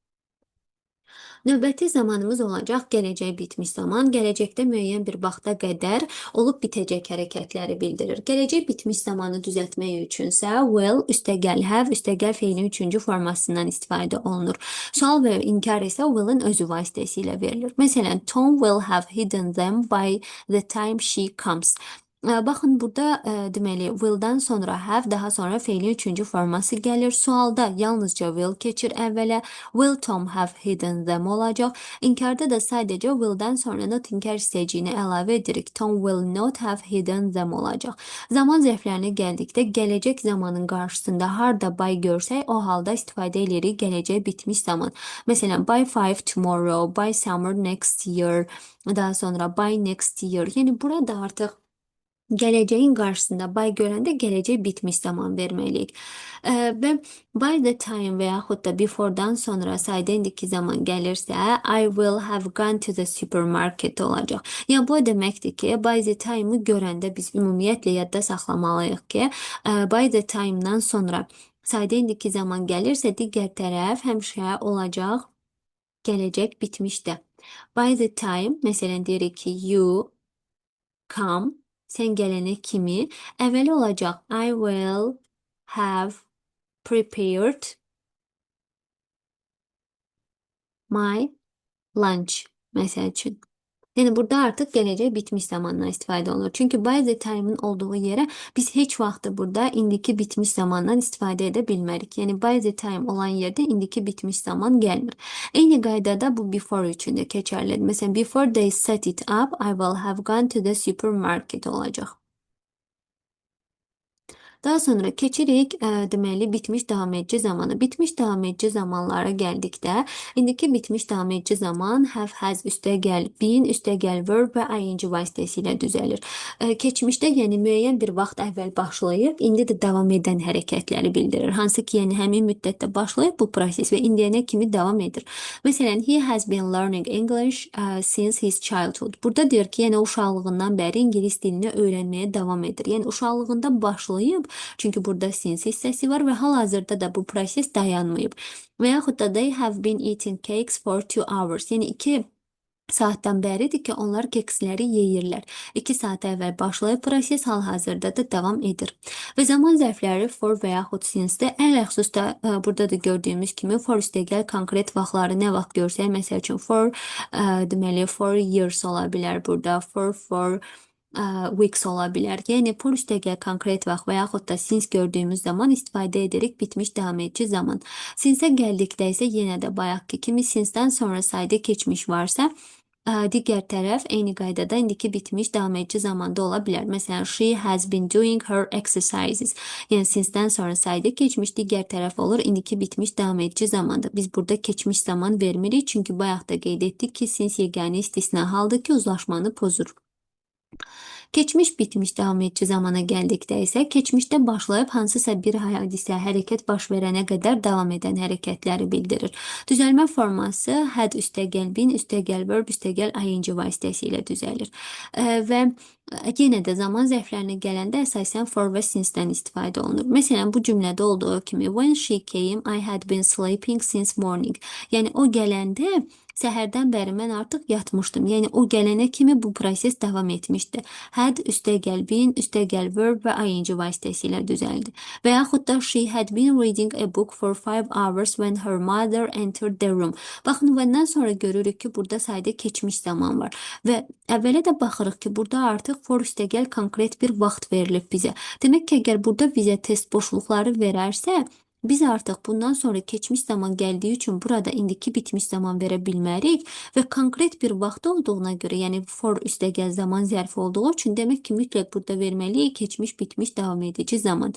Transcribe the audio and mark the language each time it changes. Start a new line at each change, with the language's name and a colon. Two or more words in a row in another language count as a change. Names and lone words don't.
Azerbaijani: Növbəti zamanımız olacaq gələcək bitmiş zaman. Gələcəkdə müəyyən bir vaxta qədər olub bitəcək hərəkətləri bildirir. Gələcək bitmiş zamanı düzəltmək üçünsə will, üstəgəl have, üstəgəl feilin üçüncü formasından istifadə olunur. Sual və inkar isə will'in özü vasitəsilə verilir.
English: Məsələn, Tom will have hidden them by the time she comes.
Azerbaijani: Baxın, burada deməli, will-dan sonra have, daha sonra feilin üçüncü forması gəlir. Sualda yalnızca will keçir əvvələ.
English: Will Tom have hidden them
Azerbaijani: olacaq. İnkarda da sadəcə will-dan sonra not inkar istəyiciyini əlavə edirik.
English: Tom will not have hidden them
Azerbaijani: olacaq. Zaman zərflərinə gəldikdə gələcək zamanın qarşısında harda by görsək, o halda istifadə edirik gələcək bitmiş zaman. Məsələn,
English: by 5 tomorrow, by summer next year,
Azerbaijani: daha sonra
English: by next year.
Azerbaijani: Yəni burada artıq gələcəyin qarşısında by görəndə gələcək bitmiş zaman verməliyik. Və
English: by the time
Azerbaijani: və yaxud da before'dan sonra sayda indiki zaman gəlirsə,
English: I will have gone to the supermarket
Azerbaijani: olacaq. Yəni bu deməkdir ki,
English: by the time'ı
Azerbaijani: görəndə biz ümumiyyətlə yadda saxlamalıyıq ki,
English: by the time'dan
Azerbaijani: sonra sayda indiki zaman gəlirsə, digər tərəf həmişə olacaq gələcək bitmişdə.
English: By the time,
Azerbaijani: məsələn deyirik ki,
English: you come,
Azerbaijani: sən gələnə kimi əvvəli olacaq
English: I will have prepared my lunch
Azerbaijani: məsəl üçün. Yəni burada artıq gələcək bitmiş zamandan istifadə olunur. Çünki
English: by the time'ın
Azerbaijani: olduğu yerə biz heç vaxtı burada indiki bitmiş zamandan istifadə edə bilmərik. Yəni
English: by the time
Azerbaijani: olan yerdə indiki bitmiş zaman gəlmir. Eyni qaydada bu before üçün də keçərlidir. Məsələn,
English: before they set it up, I will have gone to the supermarket
Azerbaijani: olacaq. Daha sonra keçirik deməli bitmiş davam edici zamanı. Bitmiş davam edici zamanlara gəldikdə, indiki bitmiş davam edici zaman
English: have, has,
Azerbaijani: üstəgəl been, üstəgəl verb və ing vasitəsilə düzəlir. Keçmişdə, yəni müəyyən bir vaxt əvvəl başlayıb, indi də davam edən hərəkətləri bildirir. Hansı ki, yəni həmin müddətdə başlayıb bu proses və indiyənə kimi davam edir. Məsələn,
English: he has been learning English since his childhood.
Azerbaijani: Burada deyir ki, yəni uşaqlığından bəri ingilis dilini öyrənməyə davam edir. Yəni uşaqlığında başlayıb, çünki burada since hissəsi var və hal-hazırda da bu proses dayanmayıb. Və yaxud da
English: they have been eating cakes for 2 hours.
Azerbaijani: Yəni 2 saatdan bəridir ki, onlar keksləri yeyirlər. 2 saat əvvəl başlayıb proses hal-hazırda da davam edir. Və zaman zərfləri for və yaxud since-də ələxüsusda burada da gördüyümüz kimi for üstəgəl konkret vaxtları nə vaxt görsək, məsəl üçün for deməli
English: for years
Azerbaijani: ola bilər burada,
English: for weeks
Azerbaijani: ola bilər. Yəni for üstəgəl konkret vaxt və yaxud da since gördüyümüz zaman istifadə edirik bitmiş davam edici zaman. Since-ə gəldikdə isə yenə də bayaqki kimi since-dən sonra sayda keçmiş varsa, digər tərəf eyni qaydada indiki bitmiş davam edici zamanda ola bilər. Məsələn,
English: she has been doing her exercises.
Azerbaijani: Yəni since-dən sonra sayda keçmiş, digər tərəf olur indiki bitmiş davam edici zamanda. Biz burada keçmiş zaman vermirik, çünki bayaq da qeyd etdik ki, since yeganə istisna haldır ki, uzlaşmanı pozur. Keçmiş bitmiş davam edici zamana gəldikdə isə keçmişdə başlayıb hansısa bir hadisə, hərəkət baş verənə qədər davam edən hərəkətləri bildirir. Düzəlmə forması had üstəgəl been, üstəgəl verb, üstəgəl ing vasitəsilə düzəlir. Və Yenə də zaman zərflərinə gələndə əsasən for və since-dən istifadə olunur. Məsələn, bu cümlədə olduğu kimi
English: when she came, I had been sleeping since morning.
Azerbaijani: Yəni o gələndə səhərdən bəri mən artıq yatmışdım. Yəni o gələnə kimi bu proses davam etmişdi. Had üstəgəl been, üstəgəl verb və ing vasitəsilə düzəldi.
English: Və yaxud da she had been reading a book for 5 hours when her mother entered the room.
Azerbaijani: Baxın, vəndən sonra görürük ki, burada sayda keçmiş zaman var. Və əvvələ də baxırıq ki, burada artıq for üstəgəl konkret bir vaxt verilib bizə. Demək ki, əgər burada bizə test boşluqları verərsə, biz artıq bundan sonra keçmiş zaman gəldiyi üçün burada indiki bitmiş zaman verə bilmərik və konkret bir vaxt olduğuna görə, yəni for üstəgəl zaman zərfi olduğu üçün demək ki, mütləq burada verməliyik keçmiş, bitmiş, davam edici zaman.